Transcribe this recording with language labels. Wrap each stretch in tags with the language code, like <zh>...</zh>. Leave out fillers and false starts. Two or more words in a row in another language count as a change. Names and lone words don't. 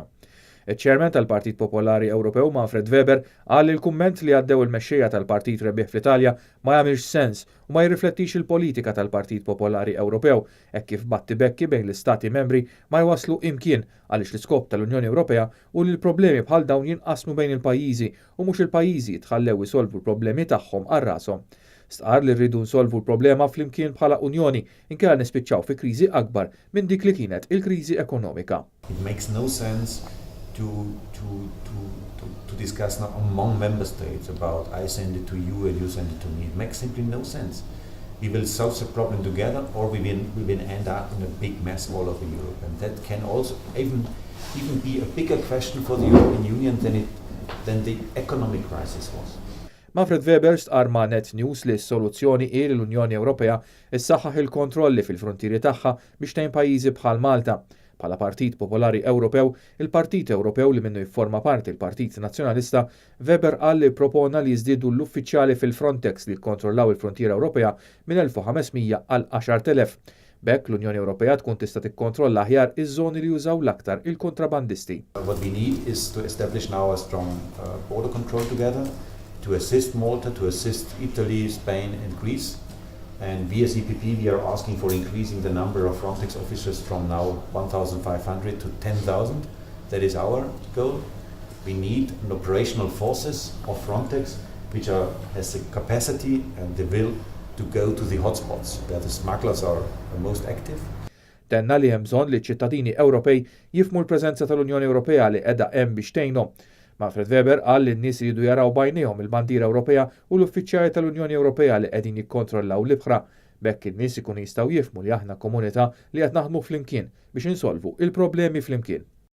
<mt>Iċ-Chairman tal-Partit Popolari Ewropew Manfred Weber qal li l-kumment li għaddew il-mexxejja tal-Partit rebbieħ fl-Italja ma jagħmilx sens u ma jirriflettix il-politika tal-Partit Popolari Ewropew hekk kif battibekki bejn l-Istati membri ma jwaslu imkien għaliex l-iskop tal-Unjoni Ewropea u li l-problemi bħal dawn jinqasmu bejn il-pajjiżi u mhux il-pajjiżi jitħallew isolvu l-problemi tagħhom għal rashom. Stqarr li rridu nsolvu l-problema flimkien bħala Unjoni inkella nispiċċaw fi kriżi akbar minn dik li kienet il-kriżi ekonomika.</mt> <en>It makes no sense to discuss now among member states about I send it to you and you send it to me. It makes simply no sense. We will solve the problem together or we will end up in a big mess all over Europe. And that can also even be a bigger question for the European Union than the economic crisis was.</en> <mt>Manfred Weber stqarr ma' NetNews li s-soluzzjoni hi li l-Unjoni Ewropea issaħħaħ il-kontrolli fil-frontieri tagħha biex tgħin pajjiżi bħal Malta. Bħala Partit Popolari Ewropew, il-Partit Ewropew li minnu jifforma parti il-Partit Nazzjonalista, Weber qal li propona li jiżdiedu l-uffiċjali fil-Frontex li jikkontrollaw il-Frontiera Ewropea minn 1500 għal 10,000. Bekk l-Unjoni Ewropea tkun tista' tikkontrolla aħjar iż-żoni li jużaw l-aktar il-kontrabandisti.</mt> <en>What we need is to establish now a strong border control together, to assist Malta, to assist Italy, Spain and Greece. And we as EPP, we are asking for increasing the number of Frontex officers from now 1,500 to 10,000. That is our goal. We need an operational forces of Frontex which has the capacity and the will to go to the hotspots where the smugglers are most active.</en> <mt>Tenna li hemm bżonn li ċ-ċittadini Ewropej jifhmu l-preżenza tal-Unjoni Ewropea li qiegħda hemm biex tgħinhom. Manfred Weber qal li n-nies jridu jaraw bajnejhom il-bandiera Ewropea u l-uffiċjali tal-Unjoni Ewropea li qegħdin jikkontrollaw l-ibħra. Bekk in-nies ikunu jistgħu jifhmu li aħna komunità li qed naħdmu flimkien biex insolvu il-problemi flimkien.</mt>